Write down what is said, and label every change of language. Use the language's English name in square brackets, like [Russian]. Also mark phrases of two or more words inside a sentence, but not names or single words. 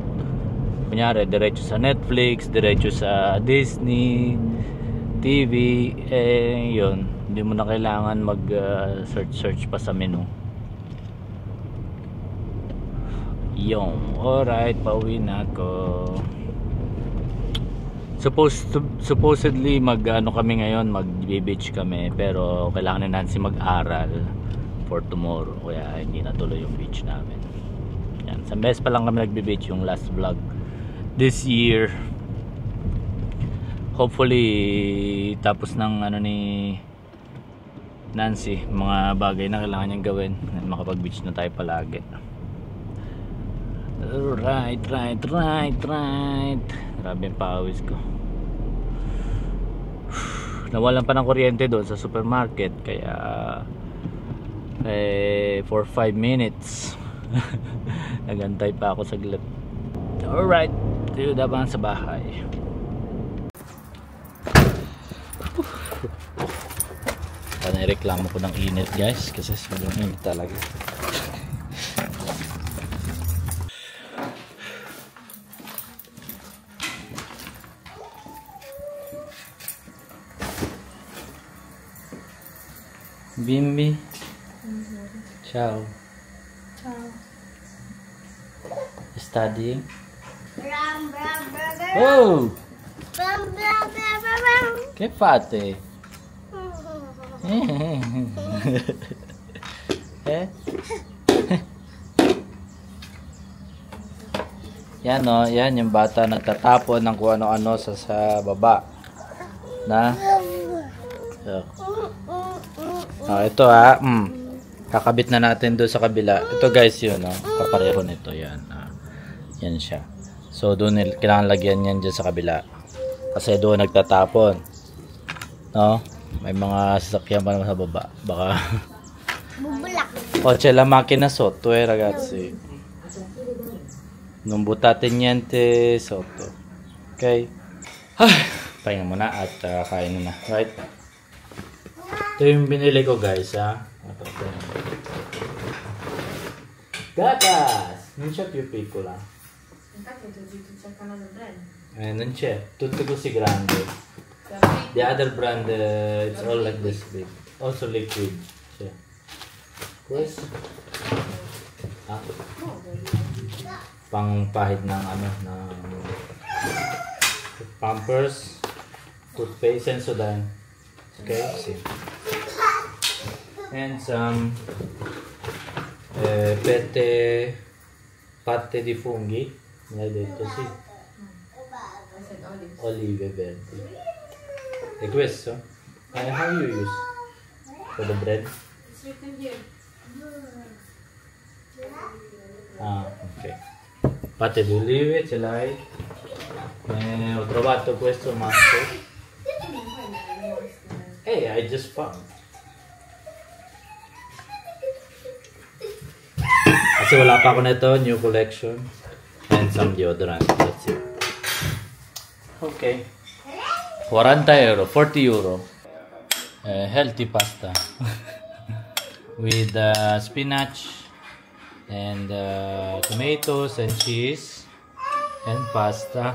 [Filipino] Kunyari diretso sa Netflix, diretso sa Disney TV, yun, hindi mo na kailangan mag search pa sa menu. Yung alright, pauwi na ako. Supposedly kami ngayon, mag-beach kami, pero kailangan ni Nancy mag-aral [English] for tomorrow, [Filipino] kaya hindi natuloy yung beach namin. Yan, sa best pa lang kami nagbe-beach yung [English] last vlog this year. [Filipino] Hopefully tapos ng ni Nancy mga bagay na kailangan niyang gawin, makapag-beach na tayo palagi. Right. Grabe yung pawis ko. Nawalan pa ng kuryente doon sa supermarket, kaya [English] for 5 minutes [Filipino] nagantay pa ako saglit. Alright, tayo dapat sa bahay. Reklamo ko ng init, guys, kasi sobrang init talaga. Bimbi. [Italian] Ciao. Ciao. [English] Studying? Oh! [Italian] Oh! Che fate? [Filipino] Yan yan yung bata nagtatapon ng kung ano-ano sa baba. Na? So, ito kakabit na natin doon sa kabila. Ito, guys, yun, kapareho nito, yan. Yan siya. So, doon kailangan lagyan yan dyan sa kabila. Kasi doon nagtatapon. No? May mga sasakyan pa naman sa baba. Baka bubulak. [Italian] O c'è la macchina sotto, ragazzi. Non buttate niente sotto. [Filipino] Ok? Pahinga muna at kain na. Right? Ito yung binili ko, guys, ha? Gatas! [Italian] Non c'è più piccola. Infatti ho detto c'è il canale brand. Non c'è, tutte così grandi. [English] The other brand, it's all like this big. Also liquid. [Italian] C'è. Questo. [Filipino] Ah. Pangpahid ng ano, ng Pampers, toothpaste, Sensodyne. [English] Okay, see. And some [Italian] patte di funghi. Mi hai detto sì. Olive verdi. E questo? [English] How you use? For the bread? It's written here. Ah, ok. [Italian] Patte di olive ce l'hai. Ho trovato questo mazzo. [English] Hey, I just found. [Filipino] Kasi wala pa ako nito, [English] new collection. And some deodorant. That's it. Okay. 40 euro, 40 euro. Healthy pasta. With spinach and tomatoes and cheese and pasta.